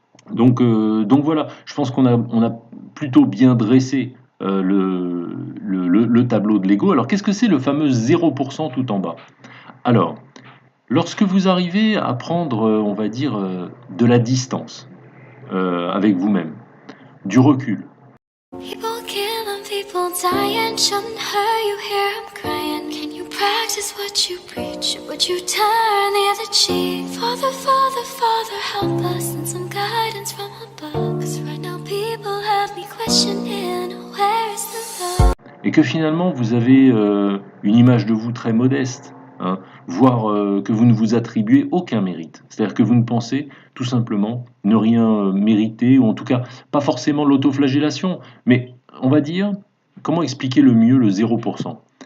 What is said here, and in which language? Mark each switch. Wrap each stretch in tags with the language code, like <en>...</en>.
<fr>Donc voilà, je pense on a plutôt bien dressé le tableau de l'ego. Alors qu'est-ce que c'est le fameux 0% tout en bas? Alors, lorsque vous arrivez à prendre, on va dire, de la distance avec vous-même, du recul.</fr> <en>People killing, people dying, shouldn't hurt you hear I'm crying. Can you practice what you preach? Would you turn the other cheek? Father, Father, Father, help us and some guidance from above. 'Cause right now people have me questioning, where is the love?</en> <fr>et que finalement vous avez une image de vous très modeste, hein, voire que vous ne vous attribuez aucun mérite. C'est-à-dire que vous ne pensez tout simplement ne rien mériter, ou en tout cas pas forcément l'autoflagellation, mais on va dire, comment expliquer le mieux le 0%?</fr>